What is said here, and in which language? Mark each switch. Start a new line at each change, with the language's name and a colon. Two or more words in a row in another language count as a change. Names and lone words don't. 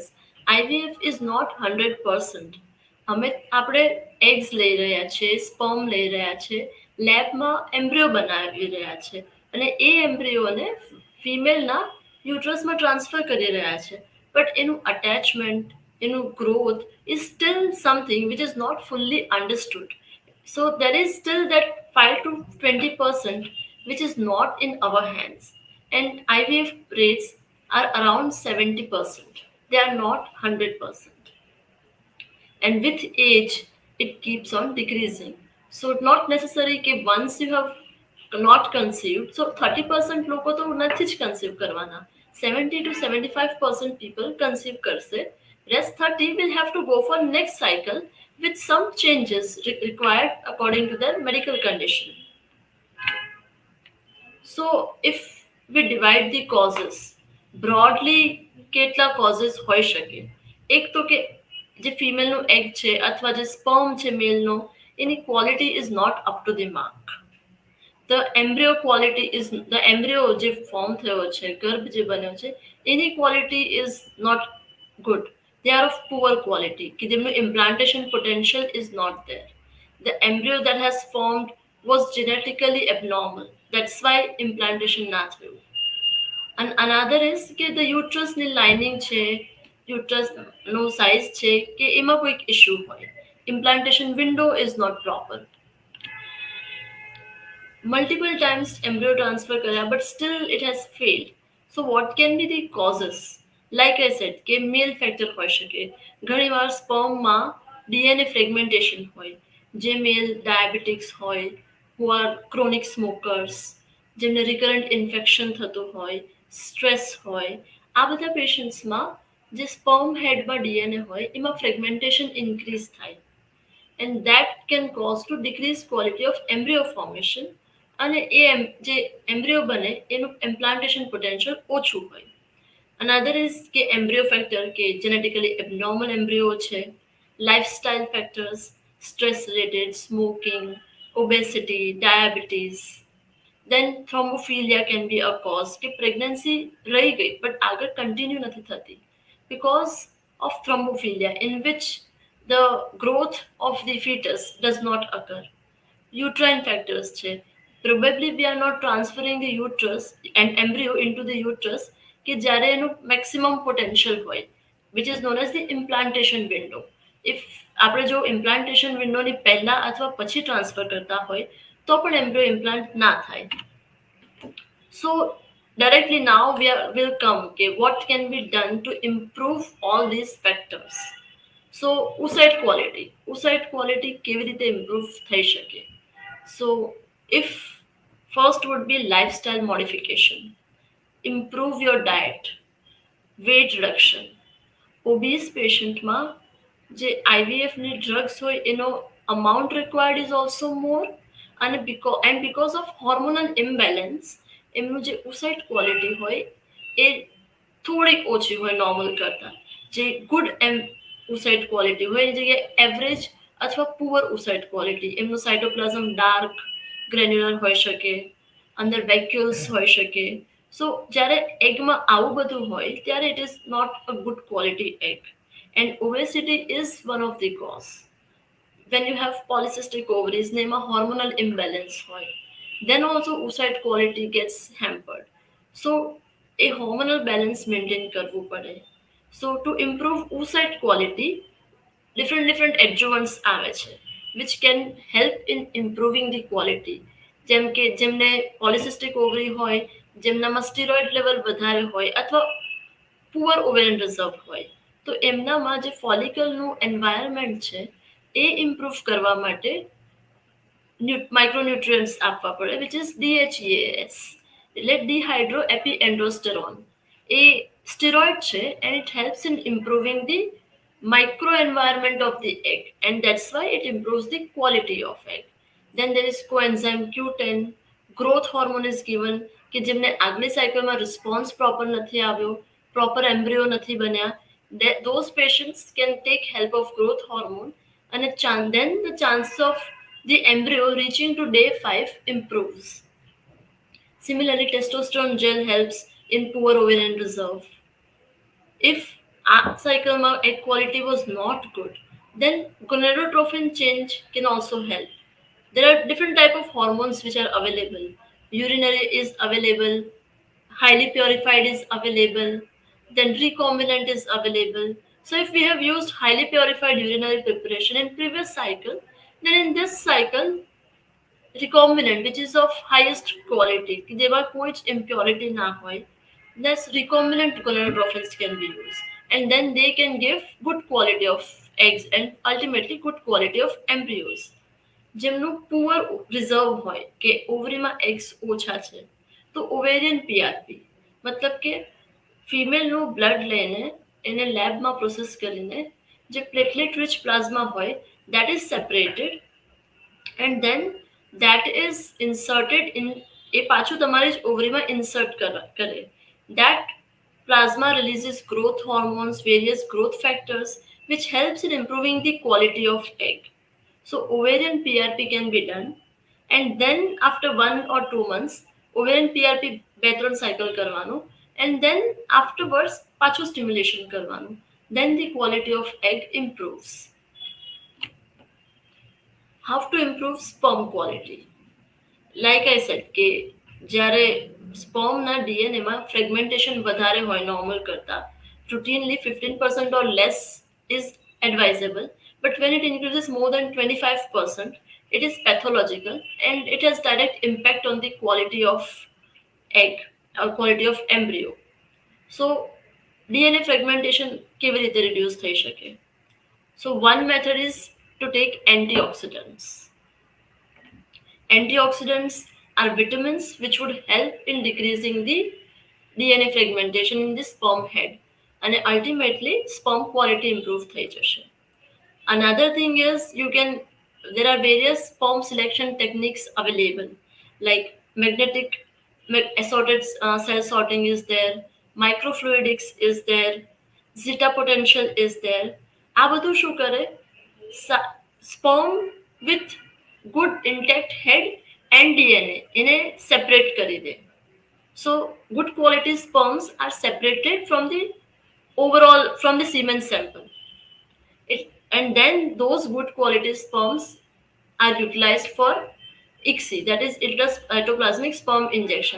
English: IVF is not 100%.
Gujarati: આપણે એગ્સ લઈ રહ્યા છે, સ્પર્મ લઈ રહ્યા છે, લેબમાં એમ્બ્રિયો બનાવી રહ્યા છે અને એ એમ્બ્રિયોને ફિમેલના યુટ્રસમાં ટ્રાન્સફર કરી રહ્યા છે.
English: બટ
Gujarati: એનું અટેચમેન્ટ, એનું ગ્રોથ
English: is still something which is not fully understood. So there is still that 5 to 20% which is not in our hands. And IVF rates are around 70%. They are not 100%. And with age, it keeps on decreasing. So not necessary that once you have not conceived, so 30%
Gujarati: લોકો તો નથી જ conceive કરવાના.
English: 70 to 75% people conceive કરશે. Rest 30 will have to go for next cycle with some changes required according to their medical condition. So if we divide the causes, broadly
Gujarati: કેટલા causes હોઈ શકે? એક તો કે જે ફિમેલનું એગ છે અથવા જે સ્પર્મ છે મેલનો એની
English: quality is not up to the mark. the embryo quality is the embryo
Gujarati: જે ફોર્મ થયો છે, ગર્ભ જે બન્યો છે એની
English: quality is not good. They are of poor quality
Gujarati: કે જેમનું
English: implantation potential is not there. The embryo that has formed was genetically abnormal. That's why implantation
Gujarati: ના થયું.
English: And another is
Gujarati: કે
English: the uterus
Gujarati: ની lining છે, uterus નો size છે કે એમાં કોઈક issue હોય.
English: Implantation window is not proper. Multiple times embryo transfer karya but still it has failed. So what can be the causes? Like I said
Gujarati: કે
English: male factor
Gujarati: હોઈ શકે. ઘણીવાર spermમાં
English: DNA fragmentation
Gujarati: હોય. જે
English: male diabetics
Gujarati: હોય,
English: who are chronic smokers,
Gujarati: જેમને
English: recurrent infection
Gujarati: થતું હોય, stress હોય, આ બધા patientsમાં જે
English: sperm head
Gujarati: માં DNA હોય એમાં
English: fragmentation increase
Gujarati: થાય.
English: And that can cause to decrease quality of embryo formation
Gujarati: અને એ જે એમ્બ્રિયો બને એનું
English: implantation potential
Gujarati: ઓછું હોય.
English: Another is કે embryo factor કે genetically abnormal embryo છે, lifestyle factors, stress related, smoking, obesity, diabetes. Then thrombophilia can be a cause કે pregnancy
Gujarati: રહી ગઈ
English: but આગળ continue
Gujarati: નથી થતી
English: because of thrombophilia in which the growth of the fetus does not occur. Uterine factors છે. Probably we are not transferring the uterus and embryo into the uterus
Gujarati: કે જ્યારે એનું
English: maximum potential હોય, which is known as the implantation window.
Gujarati: If આપણે જો
English: implantation window
Gujarati: ની પહેલા અથવા પછી ટ્રાન્સફર કરતા હોય તો પણ
English: embryo implant
Gujarati: ના થાય.
English: So directly now will come okay, what can be done to improve all these factors. So oocyte quality
Gujarati: કેવી રીતે improve થઈ શકે?
English: So if first would be lifestyle modification, improve your diet, weight reduction,
Gujarati: ઓબીસ પેશન્ટમાં જે આઈવીએફની ડ્રગ્સ હોય એનો
English: amount required is also more,
Gujarati: અને
English: because of hormonal imbalance
Gujarati: એમનું જે
English: oocyte quality
Gujarati: હોય એ થોડીક ઓછી હોય નોર્મલ કરતાં. જે
English: good oocyte quality
Gujarati: હોય એની જગ્યાએ એવરેજ અથવા
English: poor oocyte quality,
Gujarati: એમનું
English: cytoplasm dark granular
Gujarati: હોઈ શકે, અંદર વેક્યુલ્સ હોઈ શકે.
English: સો
Gujarati: જ્યારે એગમાં આવું બધું હોય ત્યારે
English: it is not a good quality egg, and obesity is one of the cause. when you have polycystic ovaries
Gujarati: ને એમાં
English: hormonal imbalance હોય, then also oocyte quality gets hampered. So a hormonal balance maintain
Gujarati: કરવું પડે.
English: So to improve oocyte quality, different adjuvants
Gujarati: આવે છે
English: which can help in improving the quality.
Gujarati: જેમ કે જેમને
English: polycystic ovary
Gujarati: હોય, જેમનામાં
English: steroid level
Gujarati: વધારે હોય અથવા
English: poor ovarian reserve
Gujarati: હોય, તો એમનામાં જે ફોલિકલનું એન્વાયરમેન્ટ છે એ ઇમ્પ્રૂવ કરવા માટે માઇક્રોન્યુટ્રિયન્ટ્સ આપવા પડે,
English: which is DHEAS,
Gujarati: એટલે ડિહાઇડ્રો એપી એન્ડ્રોસ્ટેરોન. એ સ્ટીરોઇડ છે
English: and it helps in improving the micro environment of the egg, and that's why it improves the quality of egg. Then there is coenzyme Q10, growth hormone is given,
Gujarati: કે જેમને આગલી સાયકલમાં
English: response proper
Gujarati: નથી આવ્યો,
English: proper embryo
Gujarati: નથી બન્યા,
English: those patients can take help of growth hormone, and then the chance of the embryo reaching to day 5 improves. Similarly, testosterone gel helps in poor ovarian reserve. If our cycle egg quality was not good, then gonadotrophin change can also help. There are different type of hormones which are available. Urinary is available, highly purified is available, then recombinant is available. So if we have used highly purified urinary preparation in previous cycle, then in this cycle recombinant, which is of highest quality,
Gujarati: कि જેમાં કોઈ જ
English: impurity
Gujarati: ના હોય,
English: thus recombinant gonadotrophins can be used, and then they can give good quality of eggs and ultimately good quality of embryos.
Gujarati: જેમનું પુઅર રિઝર્વ હોય કે ઓવરીમાં એગ્સ ઓછા છે, તો
English: ovarian PRP
Gujarati: મતલબ કે ફિમેલનું બ્લડ લઈને એને લેબમાં પ્રોસેસ કરીને જે
English: platelet rich plasma
Gujarati: હોય
English: that is separated, and then that is inserted in
Gujarati: એ પાછું તમારી જ ઓવરીમાં ઇન્સર્ટ કરે.
English: That plasma releases growth hormones, various growth factors, which helps in improving the quality of egg. So ovarian PRP can be done, and then after 1 or 2 months ovarian PRP
Gujarati: બે ત્રણ
English: cycle કરવાનું, and then afterwards પાછું stimulation કરવાનું, then the quality of egg improves. How to improve sperm quality? Like I said
Gujarati: કે જ્યારે સ્પર્મના ડીએનએમાં ફ્રેગમેન્ટેશન વધારે હોય નોર્મલ કરતાં,
English: routinely 15% or less is advisable, but when it increases more than 25%, it is pathological and it has direct impact on the quality of egg or quality of embryo. So DNA fragmentation
Gujarati: કેવી રીતે reduce થઈ શકે?
English: So one method is to take antioxidants. Antioxidants are vitamins which would help in decreasing the DNA fragmentation in the sperm head, and ultimately sperm quality improve
Gujarati: થઈ જશે.
English: Another thing is there are various sperm selection techniques available, like magnetic assorted cell sorting is there, microfluidics is there, zeta potential is there.
Gujarati: આ બધું શું કરે?
English: Sperm with good intact head and DNA એને separate
Gujarati: કરી દે.
English: So good quality sperms are separated from the overall from the semen sample. And then those good quality sperms are utilized for ICSI, that is cytoplasmic sperm injection.